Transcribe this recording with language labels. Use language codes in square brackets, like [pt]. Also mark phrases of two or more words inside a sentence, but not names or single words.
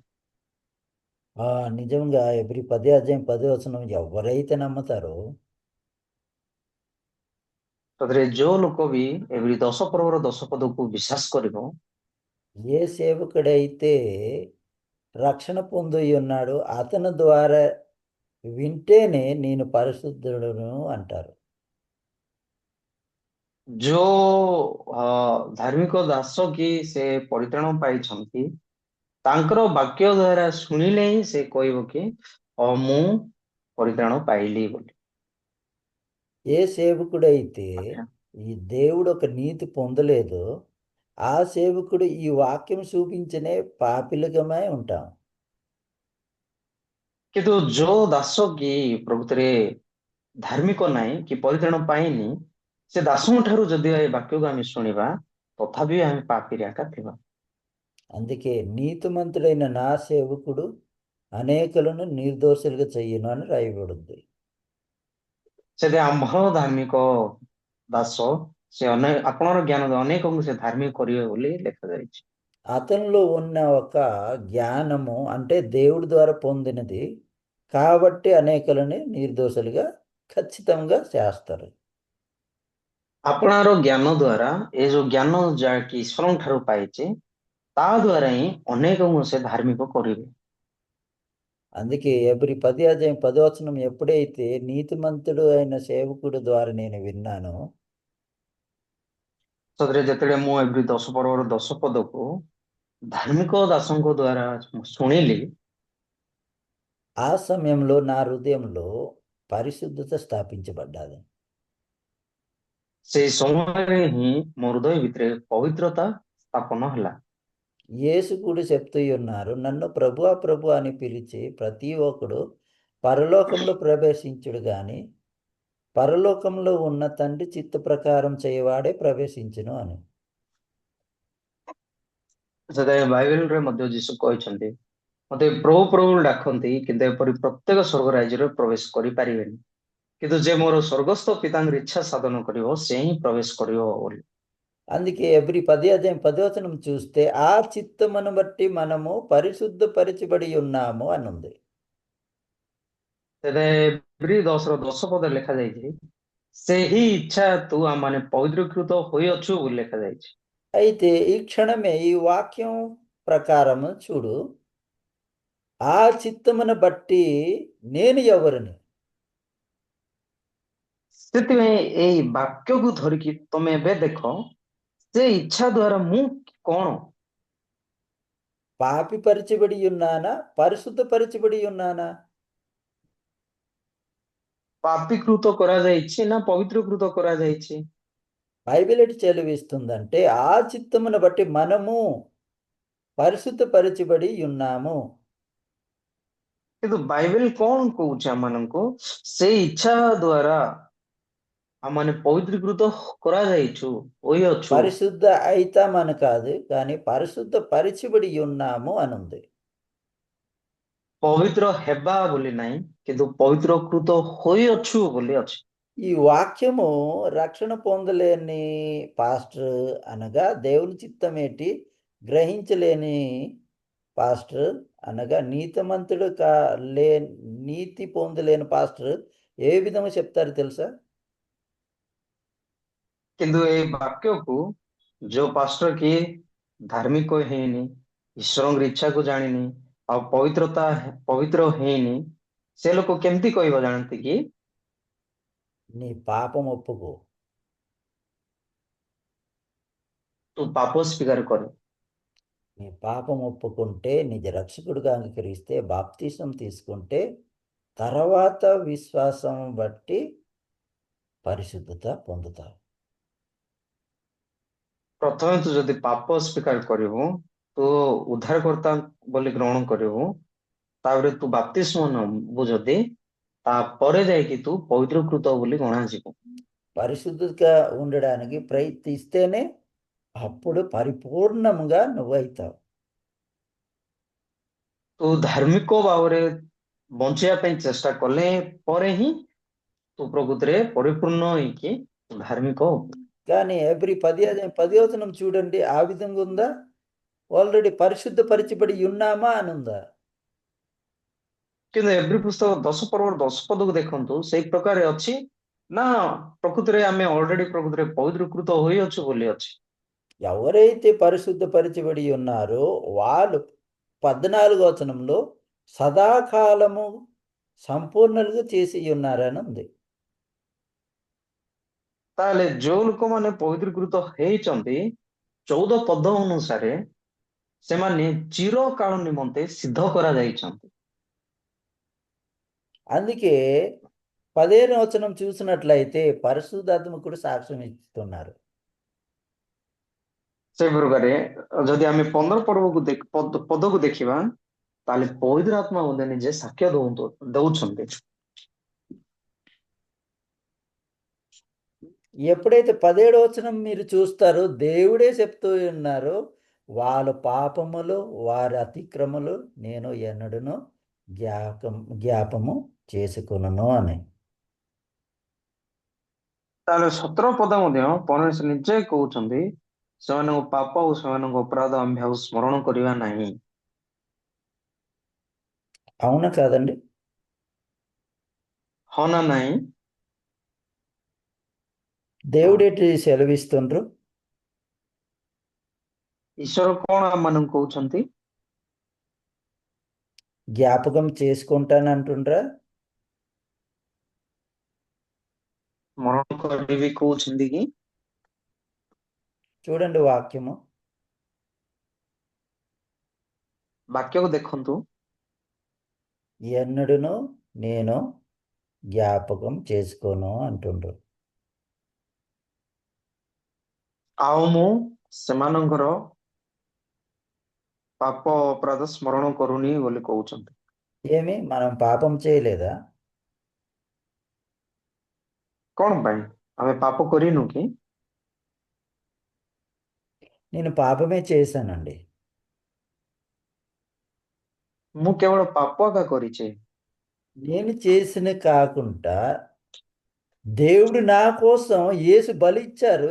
[te] నిజంగా ఎబ్రి 10:10 ఎవరైతే నమ్ముతారో [or] ସତରେ ଯୋଉ ଲୋକ ବି ଏଭ୍ରି 10 ପର୍ବର 10 ପଦକୁ ବିଶ୍ୱାସ କରିବ [te] ఏ సేవకుడైతే రక్షణ పొంది ఉన్నాడో అతని ద్వారా వింటేనే నేను పరిశుద్ధుడును అంటారు. [or] ଯୋଉ ଧାର୍ମିକ ଦାସ କି ସେ ପରିତ୍ରାଣ ପାଇଛନ୍ତି ତାଙ୍କର ବାକ୍ୟ ଦ୍ୱାରା ଶୁଣିଲେ ହିଁ ସେ କହିବ କି ମୁଁ ପରିତ୍ରାଣ ପାଇଲି ବୋଲି। [te] ఏ సేవకుడైతే [or] ଆଚ୍ଛା। [te] ఈ దేవుడు ఒక నీతి పొందలేదో ఆ సేవకుడు ఈ వాక్యం చూపించనే పాపిలకమై ఉంటాం. [or] କିନ୍ତୁ ଯୋଉ ଦାସ କି ପ୍ରକୃତରେ ଧାର୍ମିକ ନାହିଁ କି ପରିତ୍ରାଣ ପାଇନି ସେ ଦାସଙ୍କ ଠାରୁ ଯଦି ଏ ବାକ୍ୟକୁ ଆମେ ଶୁଣିବା ତଥାପି ଆମେ ପାପୀରେ ଏକା ଥିବା। [te] అందుకే నీతిమంతుడైన నా సేవకుడు అనేకులను నిర్దోషులుగా చెయ్యను అని రాయబడింది. [or] ସେଠି ଆମ୍ଭ ଧାର୍ମିକ ଦାସ ସେ ଆପଣଙ୍କର ଜ୍ଞାନ ଅନେକଙ୍କୁ ସେ ଧାର୍ମିକ କରିବେ ବୋଲି ଲେଖାଯାଇଛି। [te] అతనిలో ఉన్న ఒక జ్ఞానము అంటే దేవుడి ద్వారా పొందినది కాబట్టి అనేకులని నిర్దోషులుగా ఖచ్చితంగా చేస్తారు. [or] ଆପଣାର ଜ୍ଞାନ ଦ୍ୱାରା ଏ ଯୋଉ ଜ୍ଞାନ ଯାହାକି ଈଶ୍ୱରଙ୍କ ଠାରୁ ପାଇଛି ତା ଦ୍ୱାରା ହିଁ ଅନେକଙ୍କୁ ସେ ଧାର୍ମିକ କରିବେ। [te] అందుకే ఎబ్రి 10:10 ఎప్పుడైతే నీతిమంతుడు అయిన సేవకుడు ద్వారా నేను విన్నానో [or] ସତରେ ଯେତେବେଳେ ମୁଁ ଏଭ୍ରି 10 ପର୍ବର 10 ପଦକୁ ଧାର୍ମିକ ଦାସଙ୍କ ଦ୍ୱାରା ଶୁଣିଲି [te] ఆ సమయంలో నా హృదయంలో పరిశుద్ధత స్థాపించబడ్డాది. [or] ସେଇ ସମୟରେ ହିଁ ମୋ ହୃଦୟ ଭିତରେ ପବିତ୍ରତା ସ୍ଥାପନ ହେଲା। [te] యేసు కూడా చెప్తూ ఉన్నారు నన్ను ప్రభువా ప్రభు అని పిలిచి ప్రతి ఒక్కడు పరలోకంలో ప్రవేశించుడు గాని పరలోకంలో ఉన్న తండ్రి చిత్త ప్రకారం చేయవాడే ప్రవేశించును అని. [or] ସେଥିପାଇଁ ବାଇବେଲରେ ମଧ୍ୟ ଯୀଶୁ କହିଛନ୍ତି ମତେ ପ୍ରଭୁ ପ୍ରଭୁ ଡାକନ୍ତି କିନ୍ତୁ ଏପରି ପ୍ରତ୍ୟେକ ସ୍ୱର୍ଗ ରାଜ୍ୟରେ ପ୍ରବେଶ କରିପାରିବେନି କିନ୍ତୁ ଯେ ମୋର ସ୍ୱର୍ଗସ୍ଥ ପିତାଙ୍କର ଇଚ୍ଛା ସାଧନ କରିବ ସେ ହିଁ ପ୍ରବେଶ କରିବ ବୋଲି। [te] అందుకే ఎవ్రీ 10 అధ్యాయం 10 వచనం చూస్తే ఆ చిత్తమును బట్టి మనము పరిశుద్ధపరచబడి ఉన్నాము అని ఉంది. [or] ତେବେ ଏବ୍ରି 10 ର 10 ପଦରେ ଲେଖାଯାଇଛି ସେହି ଇଚ୍ଛା ତୁ ଆମମାନେ ପବିତ୍ରୀକୃତ ହୋଇଅଛୁ ବୋଲି ଲେଖାଯାଇଛି। [te] అయితే ఈ క్షణమే ఈ వాక్యం ప్రకారము చూడు, ఆ చిత్తమును బట్టి నేను ఎవరిని? [or] ସେଥିପାଇଁ ଏଇ ବାକ୍ୟକୁ ଧରିକି ତମେ ଏବେ ଦେଖ ସେ ଇଚ୍ଛା ଦ୍ୱାରା ମୁଁ କଣ? [te] పాపిపరచబడి ఉన్నానా, పరిశుద్ధపరచబడి ఉన్నానా? [or] ପାପୀକୃତ କରାଯାଇଛି ନା ପବିତ୍ରକୃତ କରାଯାଇଛି? [te] బైబిల్ ఎటు చెలవిస్తుందంటే ఆ చిత్తమును బట్టి మనము పరిశుద్ధపరచబడి ఉన్నాము. [or] କିନ୍ତୁ ବାଇବେଲ କଣ କହୁଛି ଆମମାନଙ୍କୁ? ସେ ଇଚ୍ଛା ଦ୍ୱାରା ଆମମାନେ ପବିତ୍ରୀକୃତ କରାଯାଇଛୁ, ହୋଇଅଛୁ। [te] పరిశుద్ధ అయితామని కాదు, కానీ పరిశుద్ధ పరిచబడి ఉన్నాము అని ఉంది. [or] ପବିତ୍ର ହେବା ବୋଲି ନାହିଁ, କିନ୍ତୁ ପବିତ୍ରକୃତ ହୋଇଅଛୁ ବୋଲି ଅଛି। [te] ఈ వాక్యము రక్షణ పొందలేని పాస్టర్ అనగా దేవుని చిత్తమేటి గ్రహించలేని పాస్టర్ అనగా నీతిమంతుడు నీతి పొందలేని పాస్టర్ ఏ విధంగా చెప్తారు తెలుసా? [or] କିନ୍ତୁ ଏଇ ବାକ୍ୟକୁ ଯୋଉ ପାଷ୍ଟର କି ଧାର୍ମିକ ହେଇନି, ଈଶ୍ୱରଙ୍କ ଇଚ୍ଛାକୁ ଜାଣିନି, ଆଉ ପବିତ୍ର ହେଇନି, ସେ ଲୋକ କେମିତି କହିବ ଜାଣନ୍ତି କି? [te] నీ పాపం ఒప్పుకో, [or] ତୁ ପାପ ସ୍ୱୀକାର କର। [te] నీ పాపం ఒప్పుకుంటే, నిజ రక్షకుడిగా అంగీకరిస్తే, బాప్తిసం తీసుకుంటే, తర్వాత విశ్వాసం బట్టి పరిశుద్ధత పొందుతావు. [or] ପ୍ରଥମେ ତୁ ଯଦି ପାପ ସ୍ୱୀକାର କରିବୁ, ତୁ ଉଦ୍ଧାରକର୍ତ୍ତା ବୋଲି ଗ୍ରହଣ କରିବୁ, ତାପରେ తు ବାପ୍ତିସ୍ମ ନବୁ ଯଦି, ତାପରେ ଯାଇକି ତୁ పవిత్రకృత ବୋଲି ଗଣାଯିବୁ। [te] పరిశుద్ధంగా ఉండడానికి ప్రయత్నిస్తేనే అప్పుడు పరిపూర్ణంగా నువ్వైతావు. [or] ତୁ ଧାର୍ମିକ ଭାବରେ ବଞ୍ଚିବା ପାଇଁ ଚେଷ୍ଟା କଲେ ପରେ ହିଁ ତୁ ପ୍ରକୃତିରେ ପରିପୂର୍ଣ୍ଣ ହେଇକି ଧାର୍ମିକ ହବୁ। [te] కానీ ఎవ్రీ 10 వచనం చూడండి, ఆ విధంగా ఉందా? ఆల్రెడీ పరిశుద్ధపరచబడి ఉన్నామా అని ఉందా? [or] କିନ୍ତୁ ଏଭ୍ରି ପୁସ୍ତକ 10 ପର୍ବର 10 ପଦକୁ ଦେଖନ୍ତୁ, ସେଇ ପ୍ରକାରେ ଅଛି ନା ପ୍ରକୃତିରେ ଆମେ ଅଲରେଡି ପ୍ରକୃତିରେ ପବିତ୍ରକୃତ ହୋଇଅଛୁ ବୋଲି ଅଛି? [te] ఎవరైతే పరిశుద్ధపరచబడి ఉన్నారో వాళ్ళు 14 వచనంలో సదాకాలము సంపూర్ణులుగా చేసి ఉన్నారని ఉంది. [or] ତାହେଲେ ଯୋଉ ଲୋକମାନେ ପବିତ୍ରକୃତ ହେଇଛନ୍ତି, 14 ପଦ ଅନୁସାରେ ସେମାନେ ଚିରକାଳ ନିମନ୍ତେ ସିଦ୍ଧ କରାଯାଇଛନ୍ତି। [te] అందుకే 15 వచనం చూసినట్లయితే పరిశుద్ధాత్మ కూడా సాక్ష్యం ఇస్తున్నారు. [or] ସେଇ ପ୍ରକାରେ ଯଦି ଆମେ 15 ପଦକୁ ଦେଖିବା, ତାହେଲେ ପବିତ୍ର ଆତ୍ମା ମଧ୍ୟ ନିଜେ ସାକ୍ଷ୍ୟ ଦଉଛନ୍ତି। [te] ఎప్పుడైతే 17 వచనం మీరు చూస్తారో దేవుడే చెప్తూ ఉన్నారు, వాళ్ళ పాపములు వారి అతిక్రమలు నేను ఎన్నడను జ్ఞాపము చేసుకొనును అని. [or] ତାହେଲେ 17 ପଦ ମଧ୍ୟ ପରମେଶ୍ୱର ନିଜେ କହୁଛନ୍ତି, ସେମାନଙ୍କ ପାପ ଓ ସେମାନଙ୍କ ଅପରାଧ ଆମେ ଆଉ ସ୍ମରଣ କରିବା ନାହିଁ। [te] అవునా కాదండి? [or] ହଁ ନା ନାହିଁ? [te] దేవుడేటి సెలవిస్తుండ్రు? [or] ଈଶ୍ୱର କଣ ଆମମାନଙ୍କୁ କହୁଛନ୍ତି? [te] జ్ఞాపకం చేసుకుంటానంటుండ్రా? [or] ସ୍ମରଣ କରିବି କହୁଛନ୍ତି କି? [te] చూడండి వాక్యము. [or] ବାକ୍ୟକୁ ଦେଖନ୍ତୁ, [te] ఎన్నడును నేను జ్ఞాపకం చేసుకోను అంటుండ్రు. [or] ଆଉ ମୁଁ ସେମାନଙ୍କର ପାପ ଅପରାଧ ସ୍ମରଣ କରୁନି ବୋଲି କହୁଛନ୍ତି। [te] ఏమి మనం పాపం చేయలేదా? [or] କଣ ପାଇଁ ଆମେ ପାପ କରିନୁ କି? [te] నేను పాపమే చేశానండి. [or] ମୁଁ କେବଳ ପାପ ଏକା କରିଛି। [te] నేను చేసిన కాకుండా దేవుడు నా కోసం యేసు బలి ఇచ్చారు.